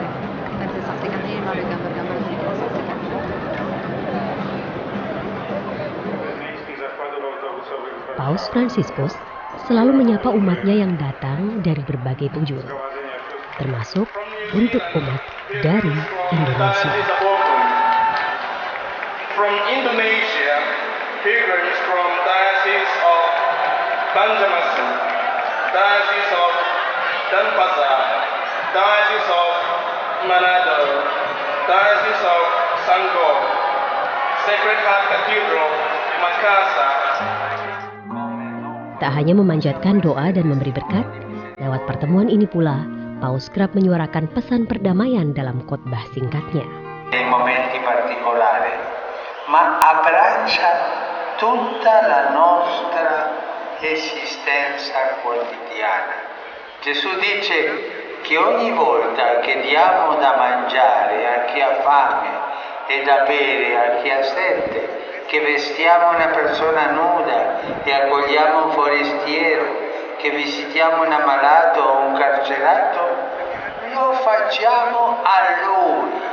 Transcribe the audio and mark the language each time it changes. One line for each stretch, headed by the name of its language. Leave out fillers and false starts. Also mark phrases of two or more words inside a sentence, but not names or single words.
Indonesian: Kita bisa saksikan ini melalui gambar-gambar yang kita saksikan. Paus Fransiskus selalu menyapa umatnya yang datang dari berbagai penjuru, termasuk untuk umat dari Indonesia.
English: From Indonesia, pilgrims from Diocese of Banjarmasin, Diocese of Denpasar, Diocese of Manado, Diocese of Sanggol, Sacred Heart Cathedral, Makassar.
Indonesian: Tak hanya memanjatkan doa dan memberi berkat, lewat pertemuan ini pula, Paus kerap menyuarakan pesan perdamaian dalam khotbah singkatnya.
Italian: Nei momenti particolari, ma abbraccia tutta la nostra esistenza quotidiana. Gesù dice che ogni volta che diamo da mangiare a chi ha fame e da bere a chi ha sete, che vestiamo una persona nuda e accogliamo un forestiero, che visitiamo un ammalato o un carcerato, lo facciamo a Lui.